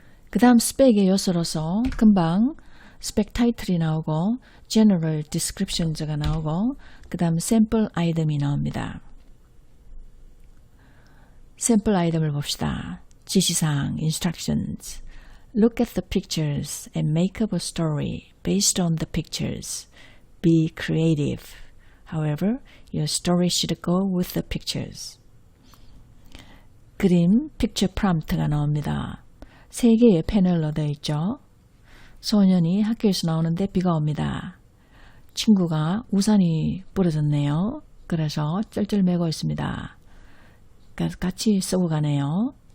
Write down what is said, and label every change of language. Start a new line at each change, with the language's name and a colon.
Korean: 그 다음 SPEC의 요소로서 금방 SPEC 타이틀이 나오고 General Descriptions가 나오고 그 다음 Sample Item이 나옵니다. 샘플 아이템을 봅시다. 지시사항, instructions.
English: Look at the pictures and make up a story based on the pictures. Be creative. However, your story should go with the pictures.
Korean: 그림, picture prompt가 나옵니다. 3개의 패널로 되어 있죠. 소년이 학교에서 나오는데 비가 옵니다. 친구가 우산이 부러졌네요. 그래서 쩔쩔매고 있습니다. 같이 쓰고 가네요.